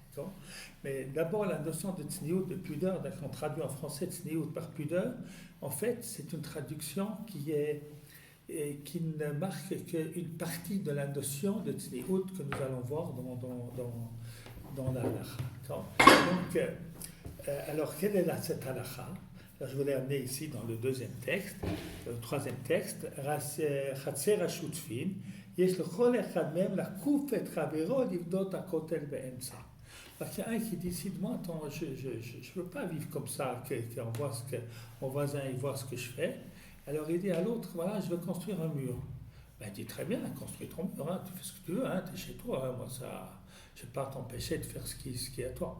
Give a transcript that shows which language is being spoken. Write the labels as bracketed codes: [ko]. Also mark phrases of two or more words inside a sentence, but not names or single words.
[fr] Mais d'abord, la notion de tsniout, de pudeur, qu'on traduit en français tsniout par pudeur, en fait, c'est une traduction qui ne marque qu'une partie de la notion de tsniout que nous allons voir dans la halakha. Donc, alors, quelle est cette halakha? Je voulais amener ici dans le deuxième texte, le troisième texte, [he] חצר השותפים, יש לכל אחד מהם לכוף את חברו לבנות הכותל באמצע. [fr] Parce qu'il y a un qui décide, moi, attends, je ne veux pas vivre comme ça, qu'on voit mon voisin il voit ce que je fais. Alors il dit à l'autre, voilà, je veux construire un mur. Ben, il dit très bien, construis ton mur, tu fais ce que tu veux, tu es chez toi, moi ça, je ne vais pas t'empêcher de faire ce qui est à toi.